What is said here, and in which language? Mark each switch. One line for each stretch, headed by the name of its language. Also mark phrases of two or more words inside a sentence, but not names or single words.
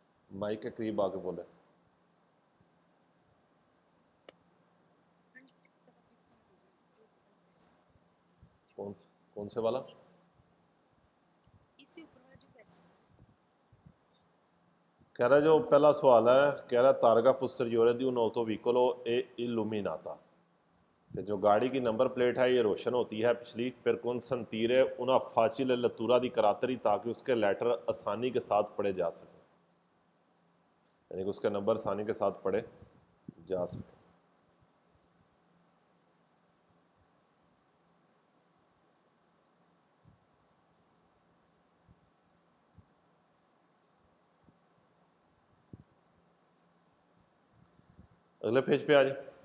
Hindi: माइक के करीब आके बोले। कौन कौन से वाला? कह रहा जो पहला सवाल है, कह रहा
Italian: तारगा posteriore di un autovicolo e illuminata,
Hindi: कि जो गाड़ी की नंबर प्लेट है ये रोशन होती है पिछली, फिर
Italian: consentire una facile lettura di caratteri
Hindi: ताकि उसके लेटर आसानी के साथ पढ़े जा सके, यानी कि उसके नंबर आसानी के साथ पढ़े जा सके। अगले पेज पे आ जाए।